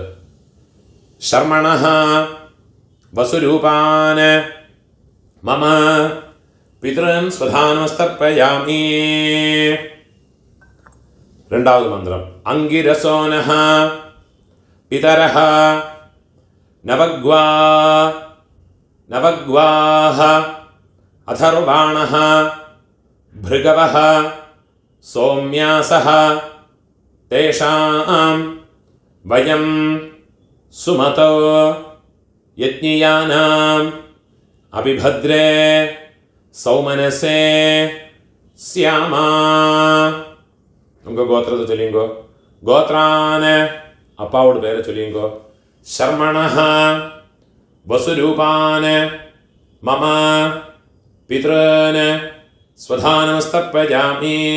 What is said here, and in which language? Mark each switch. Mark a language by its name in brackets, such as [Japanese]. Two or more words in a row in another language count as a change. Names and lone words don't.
[Sanskrit] शर्मणः वसुरूपान् मम पितॄन् स्वधानमस्तर्पयामि. [Tamil] 2வது மந்திரம். [Sanskrit] अङ्गिरसोनः पितरः नवग्वाः अथर्वाणः भृगवः सौम्यासः तेषां वयं सुमतो यज्ञियानाम् अभिभद्रे सौमनसे स्यामा. [Tamil] உங்கள் கோத்திரத்தை சொல்லிங்கோ. கோத்ரான அப்பாவோட பேரை சொல்லிங்கோ. [Sanskrit] शर्मणः वसुरूपान् मम पितॄन् स्वधानमस्तर्पयामि.